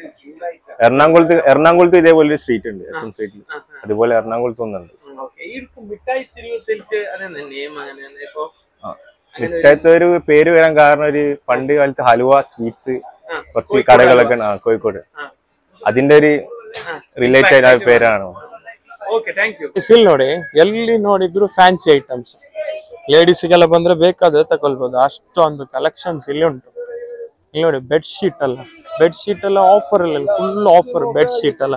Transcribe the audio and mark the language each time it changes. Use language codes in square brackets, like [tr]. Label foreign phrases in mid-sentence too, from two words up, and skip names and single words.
[ml] എറണാകുളത്ത് ഇതേപോലെ സ്ട്രീറ്റ് ഉണ്ട്, എസ് എം സ്ട്രീറ്റിൽ. അതുപോലെ എറണാകുളത്ത് ഒന്നുണ്ട്. മിഠായിത്തെരു പേര് വരാൻ കാരണം ഒരു പണ്ട് കാലത്ത് ഹലുവ സ്വീറ്റ്സ് കുറച്ച് കടകളൊക്കെ കോഴിക്കോട്, അതിന്റെ ഒരു ರಿಲೇಟೆಡ್ ಆದ പേരാണ്. [kn] ಇಲ್ಲಿ ನೋಡಿ, ಎಲ್ಲಿ ನೋಡಿದ್ರು [en] fancy items. [kn] ಲೇಡೀಸ್ಗೆಲ್ಲ ಬಂದ್ರೆ ಬೇಕಾದ್ರೆ ತಗೊಳ್ಬಹುದು, ಅಷ್ಟೊಂದು ಕಲೆಕ್ಷನ್ಸ್ ಇಲ್ಲಿ ಉಂಟು. ಇಲ್ಲಿ ನೋಡಿ ಬೆಡ್ಶೀಟ್ ಎಲ್ಲ ಆಫರ್ ಇಲ್ಲ, [en] full offer [kn] ಬೆಡ್ಶೀಟ್ ಎಲ್ಲ.